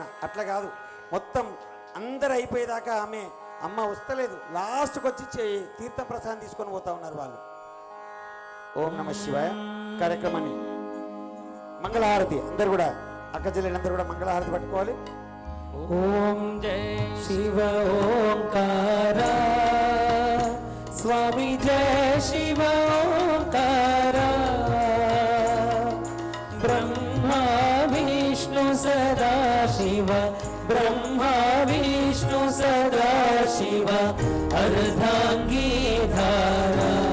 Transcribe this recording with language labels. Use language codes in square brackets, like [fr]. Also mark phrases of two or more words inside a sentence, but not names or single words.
[te] అట్లా కాదు, మొత్తం అందరు అయిపోయేదాకా ఆమె అమ్మ వస్తలేదు, లాస్ట్కి వచ్చి తీర్థ ప్రసాదం తీసుకొని పోతా ఉన్నారు వాళ్ళు. [sa] ఓం నమ శివాయ [te] కార్యక్రమాన్ని మంగళహారతి అందరు కూడా, అక్క చెల్లెలందరూ కూడా మంగళహారతి పట్టుకోవాలి. [hi] ओम जय शिव ओंकार स्वामी जय शिव ओंकारा ब्रह्मा विष्णु सदा शिव ब्रह्मा विष्णु सदा शिव अर्धांगी धारा